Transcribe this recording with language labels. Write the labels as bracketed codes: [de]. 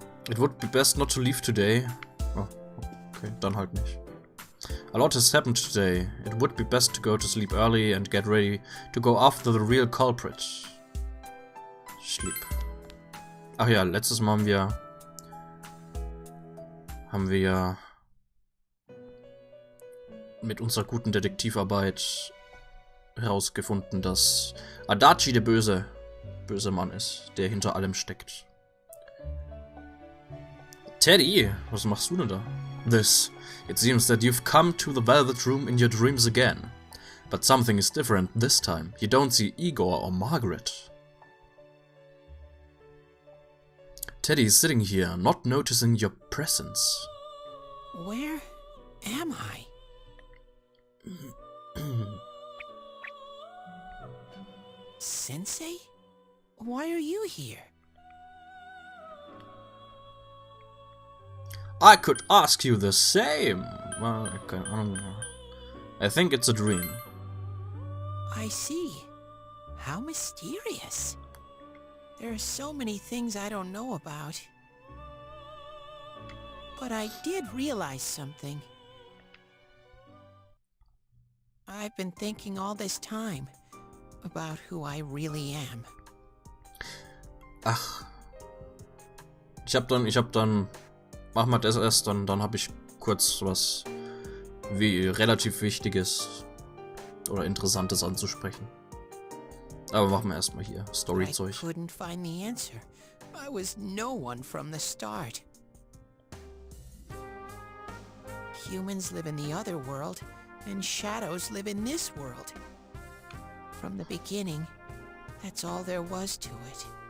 [en] It would be best not to leave today. Oh, okay, [de] dann halt nicht. [en] A lot has happened today. It would be best to go to sleep early and get ready to go after the real culprit. Sleep. [de] Ach ja, letztes Mal haben wir mit unserer guten Detektivarbeit herausgefunden, dass Adachi der böse Mann ist, der hinter allem steckt. Teddy, was machst du denn da? This. [en] It seems that you've come to the Velvet Room in your dreams again. But something is different this time. You don't see Igor or Margaret. Teddy is sitting here, not noticing your presence. Where am I? Sensei? Why are you here? I could ask you the same. Well, okay, I don't know. I think it's a dream. I see. How mysterious. There are so many things I don't know about. But I did realize something. I've been thinking all this time about who I really am. [de] Ach. Ich hab dann, mach mal das erst, dann habe ich kurz was wie relativ Wichtiges oder Interessantes anzusprechen. Aber machen wir erstmal hier Storyzeug. [en] I couldn't find the answer. I was no one from the start. Humans live in the other world, and shadows live in this world. From the beginning, that's all there was to it.